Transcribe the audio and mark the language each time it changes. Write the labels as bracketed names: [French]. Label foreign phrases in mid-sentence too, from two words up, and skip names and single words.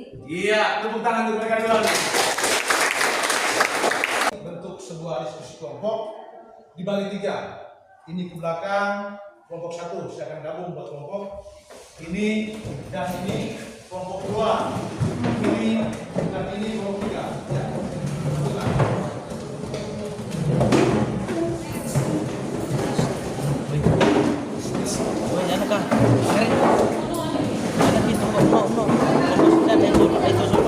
[Indonesian] Iya, tepuk tangan untuk mereka dulu. Bentuk sebuah diskusi kelompok dibagi 3. Ini ke belakang, kelompok 1 silakan gabung buat kelompok. Ini dan ini kelompok 2. Ini dan ini kelompok 3. Ya. Bentukan. [Filipino] Ano ka? Karen? Ano dito ko? No. Ito solo.